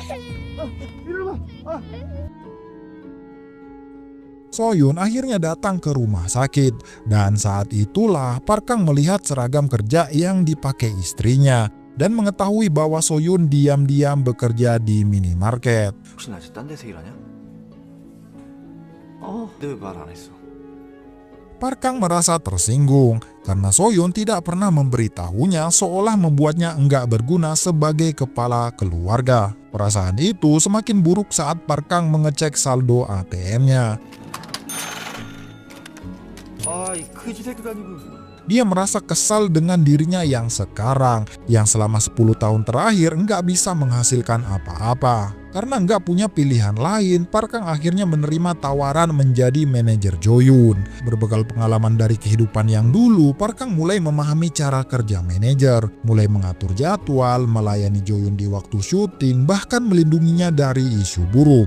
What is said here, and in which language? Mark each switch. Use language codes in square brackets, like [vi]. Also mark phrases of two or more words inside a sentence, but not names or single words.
[id] So-yoon akhirnya datang ke rumah sakit dan saat itulah Park Kang melihat seragam kerja yang dipakai istrinya dan mengetahui bahwa So-yoon diam-diam bekerja di minimarket. [ko] 혹시 나 아직 딴 데서 일하냐? 내 왜 말 안 했어? [id] Park Kang merasa tersinggung karena So-yoon tidak pernah memberitahunya seolah membuatnya enggak berguna sebagai kepala keluarga. Perasaan itu semakin buruk saat Park Kang mengecek saldo ATM-nya. [ko] 아이 그지 새끼도 아니고. [id] Dia merasa kesal dengan dirinya yang sekarang, yang selama 10 tahun terakhir enggak bisa menghasilkan apa-apa. Karena enggak punya pilihan lain, Park Kang akhirnya menerima tawaran menjadi manajer Jo-yoon. Berbekal pengalaman dari kehidupan yang dulu, Park Kang mulai memahami cara kerja manajer, mulai mengatur jadwal, melayani Jo-yoon di waktu syuting, bahkan melindunginya dari isu buruk.